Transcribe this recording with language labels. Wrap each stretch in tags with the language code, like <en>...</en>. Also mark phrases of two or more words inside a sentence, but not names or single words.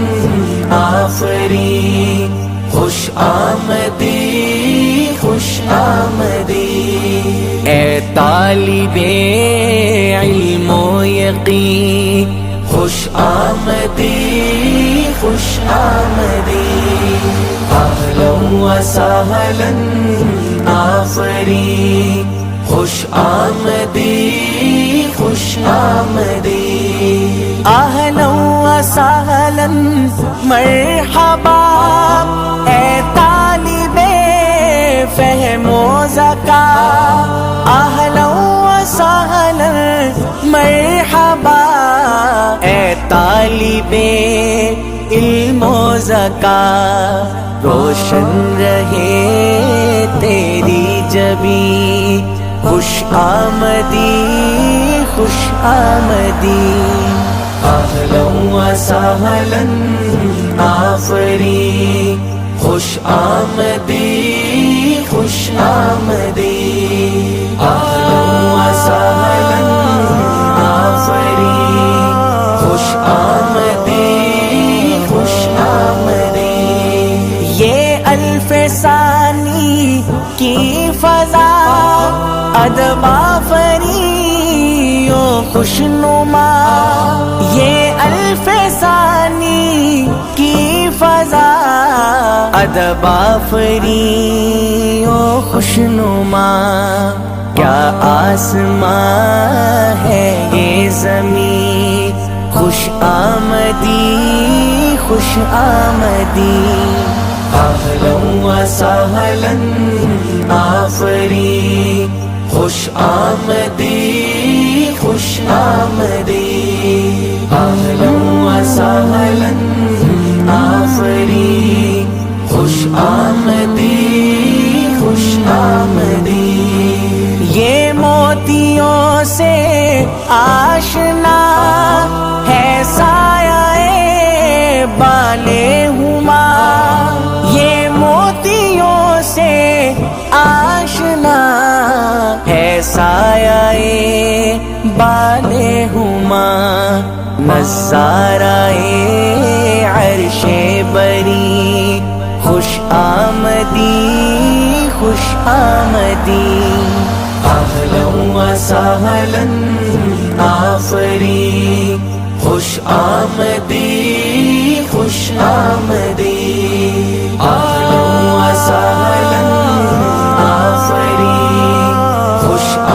<ur>آفری خوش آمدی خوش آمدی اے طالب علم و یقین خوش آمدی خوش آمدی</ur> <ar>اہلا و سہلا</ar> <ur>آفری خوش آمدی خوش آمدی</ur> <ar>اہلا و سہلا مرحبا</ar> <ur>اے طالب فہم و ذکا</ur> <ar>اہلا و سہلا مرحبا</ar> <ur>اے طالب علم و ذکا روشن رہے تیری جبیں خوش آمدی خوش آمدی</ur> <ar>اہلا و سہلا</ar> <ur>آفری خوش آمدی خوش آمدی اہلا و سہلا آفری خوش آمدی خوش آمدی یہ الف ثانی کی فضا ادب آفری و خوشنما یہ الف ثانی کی فضا ادب آفری و خوشنما کیا آسمان ہے یہ زمین خوش آمدی خوش آمدی</ur> <ar>اہلا و سہلا</ar> <ur>آفری خوش آمدی خوش آمدی</ur> <ar>اہلا و سہلا</ar> <ur>آفری خوش آمدی خوش آمدی یہ موتیوں سے آشنا ہے سایہ بالے ہما یہ موتیوں سے آشنا ہے سایہ بالے ہما نظارہ عرش بری خوش آمدی خوش آمدی</ur> <ar>اہلا و سہلا</ar> <ur>آفری خوش آمدی خوش آمدی</ur> <ar>اہلا و سہلا</ar> <ur>آفری خوش</ur>